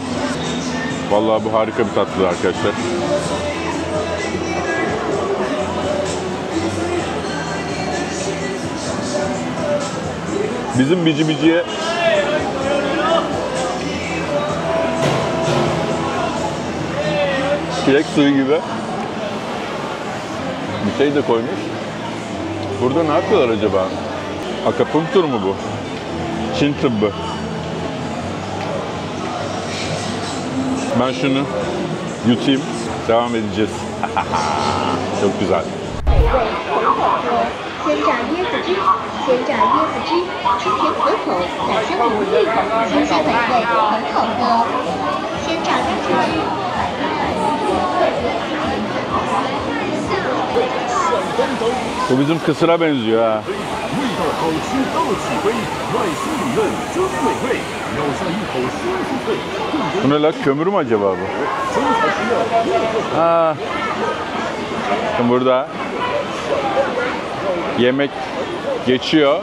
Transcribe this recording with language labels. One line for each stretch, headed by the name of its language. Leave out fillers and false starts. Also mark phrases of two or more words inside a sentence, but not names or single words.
Turkish: Vallahi bu harika bir tatlı arkadaşlar. Bizim bici biciye çilek suyu gibi bir şey de koymuş. Burada ne yapıyorlar acaba? Akupunktur mu bu? Çin tıbbı. Ben şunu yutayım. Devam edeceğiz. Çok güzel.
Chinese: 鲜榨椰子汁，鲜榨椰子汁，清甜可口，奶香浓郁，清鲜美味，很好喝。鲜榨椰子汁。
Turkish: Bu bizim kısıra benziyor ha. Bu ne la? Kömür mü acaba bu? Ha. Burada yemek geçiyor.